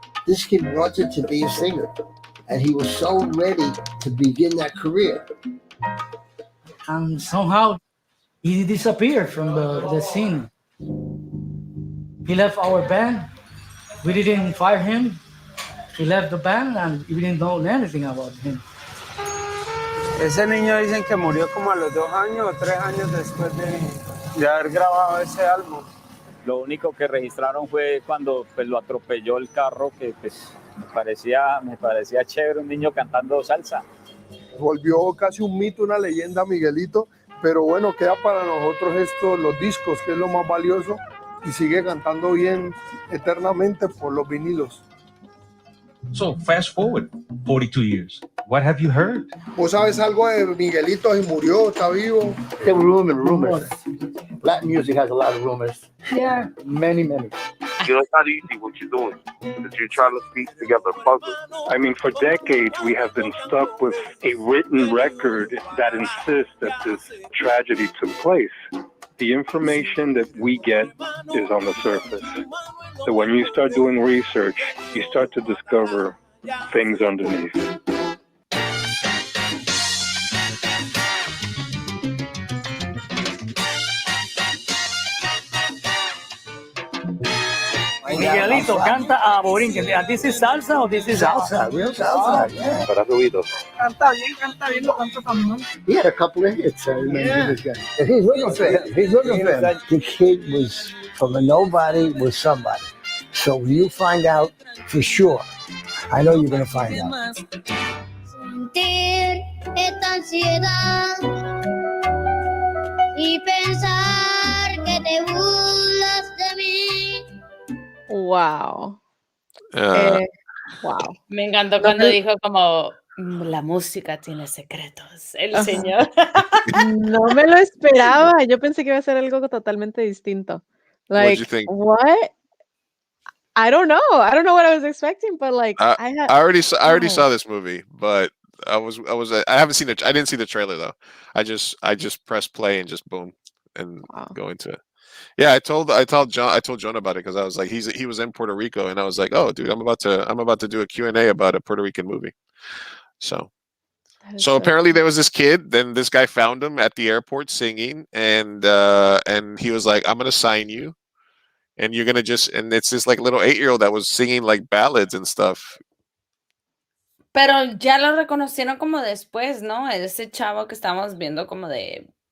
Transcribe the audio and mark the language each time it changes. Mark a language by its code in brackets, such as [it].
[en] This kid wanted to be a singer, and he was so ready to begin that career. And somehow he disappeared from the scene. He left our band. We didn't fire him. He left the band and we didn't know anything about him. [es] Ese niño dicen que murió como a los 2 años o 3 años después de haber grabado ese álbum. Lo único que registraron fue cuando pues, lo atropelló el carro, que pues, me parecía chévere un niño cantando salsa. Volvió casi un mito, una leyenda, Miguelito, pero bueno, queda para nosotros esto, los discos, que es lo más valioso, y sigue cantando bien eternamente por los vinilos. [en] So, fast forward 42 years. What have you heard? [es] ¿Vos sabes algo de Miguelito? ¿Si murió? ¿Está vivo? [en] There were rumors. Latin music has a lot of rumors. Yeah, many. You know, it's not easy what you're doing, because you're trying to piece together puzzles. I mean, for decades, we have been stuck with a written record that insists that this tragedy took place. The information that we get is on the surface. So when you start doing research, you start to discover things underneath. [es] Miguelito canta a borinquen. [en] ¿This is salsa or this is Salsa, real salsa. Yeah. [es] Para ruido. Canta bien, lo canta también. [en] He had a couple of hits. I remember this guy. And he's looking for him. The kid was from a nobody with somebody. So you find out for sure. I know you're going to find out. [es] Sentir esta ansiedad y pensar que te burlas de mí. [en] Wow. Wow. [es] Me encantó cuando dijo como la música tiene secretos. El señor. No me lo esperaba. Yo pensé que iba a ser algo totalmente distinto. [en] What'd Like, you think? what? I don't know. I don't know what I was expecting, but like I already saw this movie, but I haven't seen it. I didn't see the trailer though. I just pressed play and just boom and go into it. Yeah, I told Jonah about it because I was like, he was in Puerto Rico, and I was like, oh, dude, I'm about to do a Q&A about a Puerto Rican movie. So apparently there was this kid. Then this guy found him at the airport singing, and he was like, I'm gonna sign you, and you're gonna and it's this like little 8-year-old that was singing like ballads and stuff. [es] Pero ya lo reconocieron como después, ¿no? Ese chavo que estamos viendo como de.